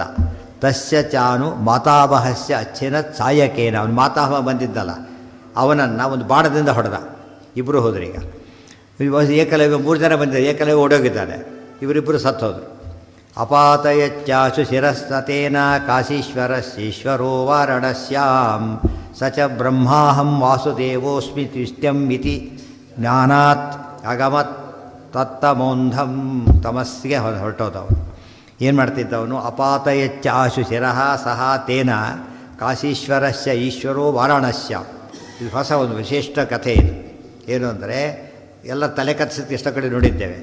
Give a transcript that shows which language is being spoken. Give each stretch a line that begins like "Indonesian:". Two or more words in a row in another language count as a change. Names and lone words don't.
Sanskrit: ತಸ್ಯ ಚಾನು ಮಾತಾಮಹಸ್ಯ ಅಚ್ಛಿನತ್ ಸಾಯಕೇನ.
Kannada: ಅವನು ಮಾತಾಮಹ ಬಂದಿದ್ದಲ್ಲ, ಅವನನ್ನು ಒಂದು ಬಾಣದಿಂದ ಹೊಡೆದ. ಇಬ್ಬರು ಹೋದ್ರು. ಈಗ ಏಕಲವ್ಯ 3 ಜನ ಬಂದಿದ್ದಾರೆ, ಏಕಲವ್ಯ ಓಡೋಗಿದ್ದಾನೆ, ಇವರಿಬ್ಬರು ಸತ್ತೋದ್ರು.
Sanskrit: ಅಪಾತಯಚ್ಚಾಶು ಶಿರಸ್ತೇನ ಕಾಶೀಶ್ವರಶೀಶ್ವರೋ ವಾರಣಸ್ಯಾಂ ಸ ಚ ಬ್ರಹ್ಮಾಹಂ ವಾಸುದೇವೋಸ್ಮಿ ತ್ವಿಷ್ಟ್ಯಂ ಇತಿ ಜ್ಞಾನಾತ್ ಅಗಮತ್ ತತ್ತಮೋಂಧಂ.
Kannada: ತಮಸ್ಸಿಗೆ ಹೊರಟೋದವನು. ಏನು ಮಾಡ್ತಿದ್ದವನು?
Sanskrit: ಅಪಾತಯಚ್ಚ ಆಶು ಶಿರಃ ಸಹ ತೇನ ಕಾಶೀಶ್ವರಸ್ಯ ಈಶ್ವರೋ ವಾರಾಣಸ್ಯ.
Kannada: ಇದು ಹೊಸ ಒಂದು ವಿಶಿಷ್ಟ ಕಥೆ ಇದು. ಏನು ಅಂದರೆ, ಎಲ್ಲ ತಲೆ ಕತ್ತಿಸಿದ ಎಷ್ಟೋ ಕಡೆ ನೋಡಿದ್ದೇವೆ.